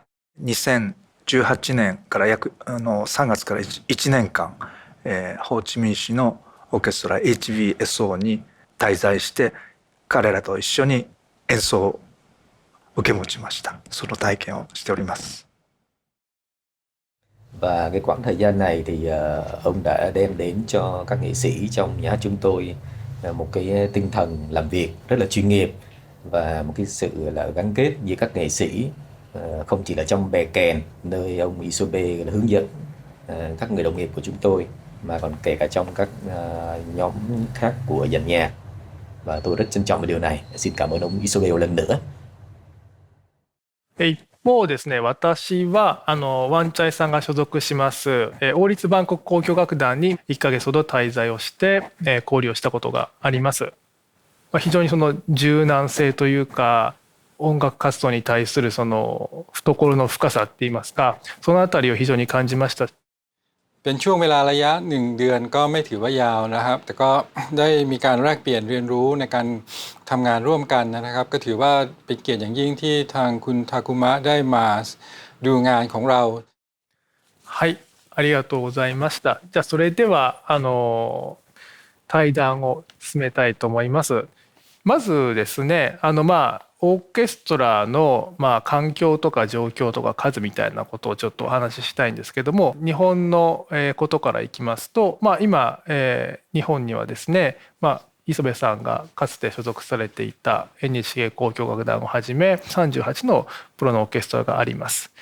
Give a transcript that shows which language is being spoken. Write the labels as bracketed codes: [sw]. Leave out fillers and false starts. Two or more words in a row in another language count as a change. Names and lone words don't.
[ja] 2018 年から3月から1年間、ホーチミン市のオーケストラ HBSO に滞在して彼らと一緒に演奏を受け持ちました。その体験をしております。 [vi] Và cái quãng thời gian này thì ông đã đem đến cho các nghệ sĩ trong nhà hát chúng tôi một cái tinh thần làm việc rất là chuyên nghiệp và một cái sự là gắn kết giữa các nghệ sĩ, không chỉ là trong bè kèn nơi ông Isobe hướng dẫn các người đồng nghiệp của chúng tôi mà còn kể cả trong các nhóm khác của dàn nhạc. và tôi rất trân trọng về điều này. Xin cảm ơn ông Isobel lần nữa. [ja] 一方ですね、私はワンチャイさんが所属します王立バンコク交響楽団に1ヶ月ほど滞在をして交流をしたことがあります。非常にその柔軟性というか音楽活動に対するその懐の深さっていいますか、そのあたりを非常に感じました。 [th] เป็นช่วงเวลาระยะ1 เดือนก็ไม่ถือว่ายาวนะครับ แต่ก็ได้มีการแลกเปลี่ยนเรียนรู้ในการทำงานร่วมกันนะครับ ก็ถือว่าเป็นเกียรติอย่างยิ่งที่ทางคุณทาคุมะได้มาดูงานของเรา。 [ja] はい、ありがとうございました。じゃあそれでは対談を進めたいと思います。まずですね、オーケストラの環境とか状況とか数みたいなことをちょっとお話ししたいんですけども、日本のことからいきますと、今日本にはですね、磯部さんがかつて所属されていた NHK 交響楽団をはじめ38のプロのオーケストラがあります。